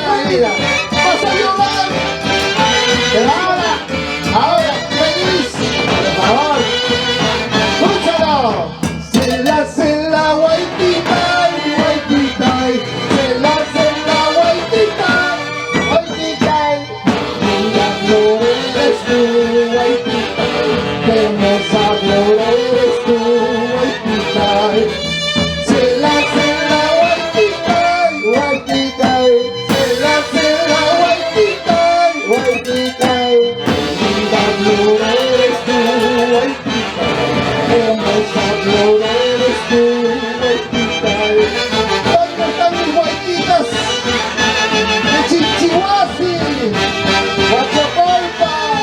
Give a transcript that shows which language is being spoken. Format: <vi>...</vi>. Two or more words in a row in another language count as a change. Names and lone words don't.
<es>mira, vas a llorar. Pero ahora, feliz, por favor. Escúchalo.</es> <qu>Sela, guaytitai, guaytitai. Sela, guaytitai, guaytitai.</qu> <es>Linda flor eres tú, guaytitai. Qué hermosa flor eres tú, guaytitai.</es> <qu>Sela, guaytitai, guaytitai. Sela, guaytitai, guaytitai.</qu> <es>Linda flor eres tú, guaytitai. Qué hermosa flor eres tú, guaytitai. ¿Dónde están mis guaytitas? De Chinchihuasi, Huachocolpa.</es>